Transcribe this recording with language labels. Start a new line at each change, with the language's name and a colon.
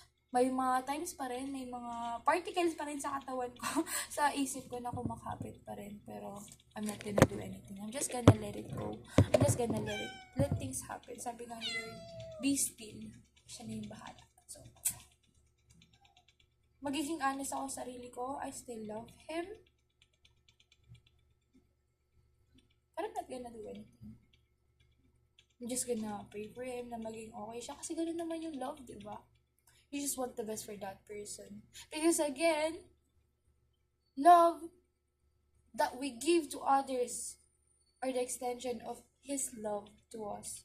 Filipino: May mga times pa rin, may mga particles pa rin sa katawan ko, sa isip ko na kumakapit pa rin.
English: Pero, I'm not gonna do anything. I'm just gonna let it go. I'm just gonna let things happen.
Filipino: Sabi nga ni Lord,
English: be still.
Filipino: Siya na yung bahala. So, magiging honest ako sa sarili ko.
English: I still love Him. But I'm not gonna do anything. I'm just gonna pray for Him
Filipino: na maging okay siya. Kasi ganoon naman yung love, diba?
English: You just want the best for that person. Because again, love that we give to others are the extension of His love to us.